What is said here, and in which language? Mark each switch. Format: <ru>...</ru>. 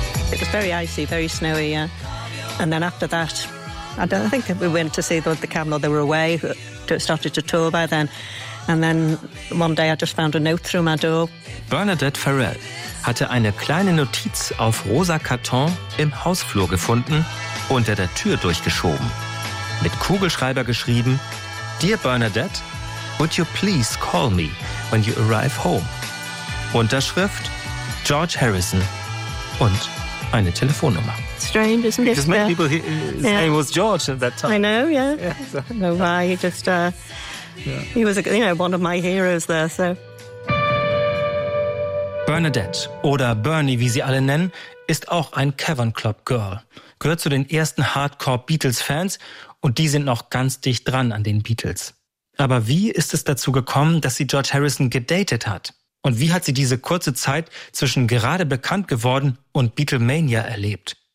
<en>It was very icy, very snowy, yeah. And then after that, I don't think we went to see the camel. They were away, started to tour by then. And then one day I just found a note through my door.</en> <de>Bernadette Farrell hatte eine kleine Notiz auf rosa Karton im Hausflur gefunden, unter der Tür durchgeschoben. Mit Kugelschreiber geschrieben,</de> <en>Dear Bernadette, would you please call me when you arrive home?</en> <de>Unterschrift, George Harrison und eine Telefonnummer.</de> <en>Strange, isn't it? Because many people, his name was George at that time. I know, yeah. So, I don't know why, he just, he was, one of my heroes there, so.</en> <de>Bernadette, oder Bernie, wie sie alle nennen, ist auch ein Cavern Club Girl. Gehört zu den ersten Hardcore-Beatles-Fans und die sind noch ganz dicht dran an den Beatles. Aber wie ist es dazu gekommen, dass sie George Harrison gedatet hat? Und wie hat sie diese kurze Zeit zwischen gerade bekannt geworden und Beatlemania erlebt?</de>